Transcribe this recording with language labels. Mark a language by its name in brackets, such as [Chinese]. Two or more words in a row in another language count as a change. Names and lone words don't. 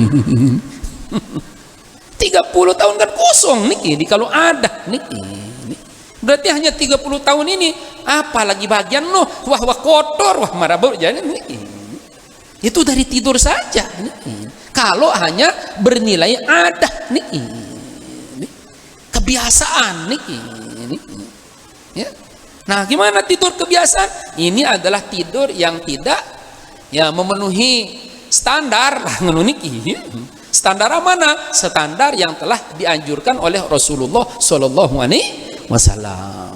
[Indonesian] 30 tahun kan kosong niki, kalau ada niki. Berarti hanya 30 tahun ini, apalagi bagian wah kotor, wah marabau jadi niki. Itu dari tidur saja niki. Kalau hanya bernilai adah niki, kebiasaan niki, ya. Nah, gimana tidur kebiasaan? Ini adalah tidur yang tidak ya memenuhi standar lah niki. Standar mana? Standar yang telah dianjurkan oleh Rasulullah [Arabic] صلى الله عليه وسلم.